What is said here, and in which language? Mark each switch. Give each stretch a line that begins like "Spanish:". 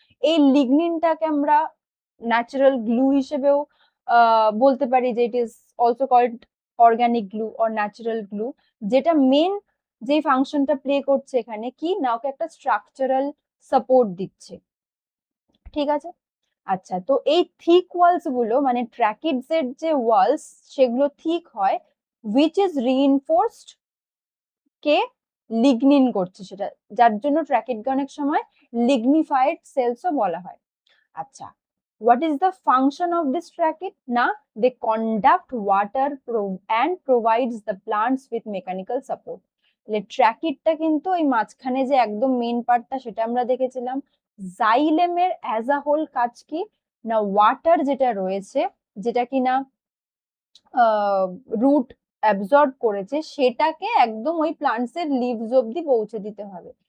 Bangla: এই লিগনিনটাকে আমরা natural glue হিসেবেও বলতে পারি, যে
English: it is also called organic glue or natural glue,
Bangla: যেটা মেন যে ফাংশনটা প্লে করছে এখানে কি না, ওকে একটা স্ট্রাকচারাল সাপোর্ট দিচ্ছে, ঠিক আছে। আচ্ছা, তো এই থিক ওয়ালস গুলো মানে ট্র্যাকিডস এর যে ওয়ালস, সেগুলো থিক হয়,
English: which is reinforced
Bangla: K lignin করছে সেটা, যার জন্য ট্র্যাকিডকে অনেক সময় লিগনিফাইড সেলসও বলা হয়।
English: আচ্ছা, what is the function of this trachid? না, they conduct water and provides the plants with mechanical support.
Bangla: তাহলে ট্র্যাকিডটা কিন্তু ওই মাঝখানে যে একদম মেইন পার্টটা, সেটা আমরা দেখেছিলাম। জাইলেমের অ্যাজ আ হোল কাজ কি না, ওয়াটার যেটা রয়েছে, যেটা কিনা রুট অ্যাবজর্ব করেছে, সেটাকে একদম ওই প্লান্টস এর লিভস অব্দি পৌঁছে দিতে হবে।